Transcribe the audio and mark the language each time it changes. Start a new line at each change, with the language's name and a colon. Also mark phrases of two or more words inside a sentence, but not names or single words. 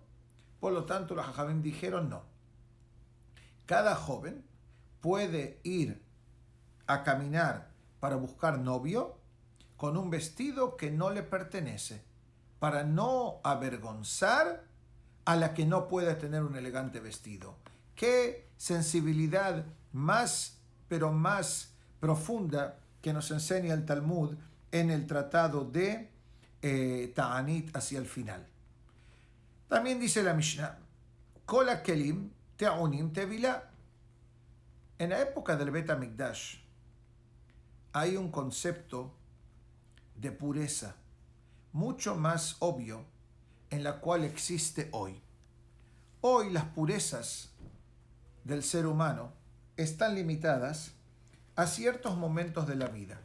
Spanish: Por lo tanto, los Jajamim dijeron no. Cada joven puede ir a caminar para buscar novio con un vestido que no le pertenece, para no avergonzar a la que no puede tener un elegante vestido. Qué sensibilidad más, pero más profunda que nos enseña el Talmud en el tratado de Ta'anit hacia el final. También dice la Mishnah:
Hebrew: כל הכלים טעונים טבילה.
Spanish: En la época del
Hebrew: בית המקדש
Spanish: hay un concepto de pureza mucho más obvio en la cual existe hoy. Hoy las purezas del ser humano están limitadas a ciertos momentos de la vida.